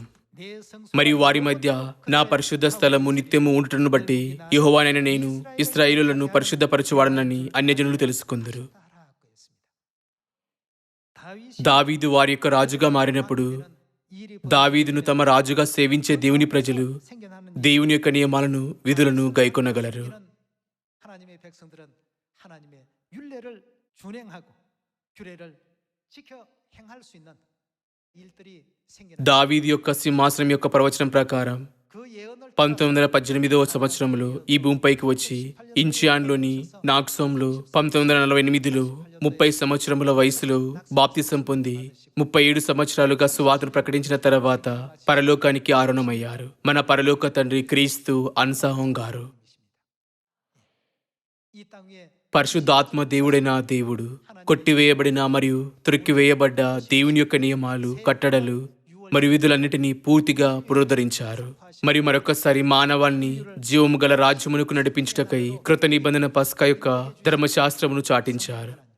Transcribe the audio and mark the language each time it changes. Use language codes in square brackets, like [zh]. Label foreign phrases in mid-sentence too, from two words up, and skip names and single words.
[te] మరియు వారి మధ్య నా పరిశుద్ధ స్థలము నిత్యము ఉండుటను బట్టి యెహోవానైన నేను ఇశ్రాయేలులను పరిశుద్ధపరచువాడనని అన్యజనులు తెలుసుకొందురు. దావీదు వారి యొక్క రాజుగా మారినప్పుడు దావీదును తమ రాజుగా సేవించే దేవుని ప్రజలు దేవుని యొక్క నియమాలను విధులను గైకొనగలరు. [ko] 하나님의 백성들은 하나님의 율례를 준행하고 규례를 지켜 행할 수 있는 일들이 생기는 [te] దావీదు యొక్క సింహాసనం యొక్క ప్రవచనం ప్రకారం [ko] 그 예언을 [te] 1918వ సంవత్సరంలో ఈ భూమిపైకి వచ్చి ఇంచియాన్లోని నాక్సోంలో 1948లో 30 సంవత్సరముల వయసులో బాప్తిసం పొంది 37 సంవత్సరాలుగా సువార్తను ప్రకటించిన తర్వాత పరలోకానికి ఆరోహణమయ్యారు. మన పరలోక తండ్రి క్రీస్తు అన్సాహం గారు. [ko] 이 땅 위에 [te] పరిశుద్ధాత్మ దేవుడైన దేవుడు కొట్టివేయబడిన మరియు త్రొక్కివేయబడ్డ దేవుని యొక్క నియమాలు, కట్టడలు మరియు విధులన్నిటినీ పూర్తిగా పునరుద్ధరించారు. మరియు మరొకసారి మానవాన్ని జీవము గల రాజ్యమునకు నడిపించుటకై కృత నిబంధన పస్కా యొక్క ధర్మశాస్త్రమును చాటించారు.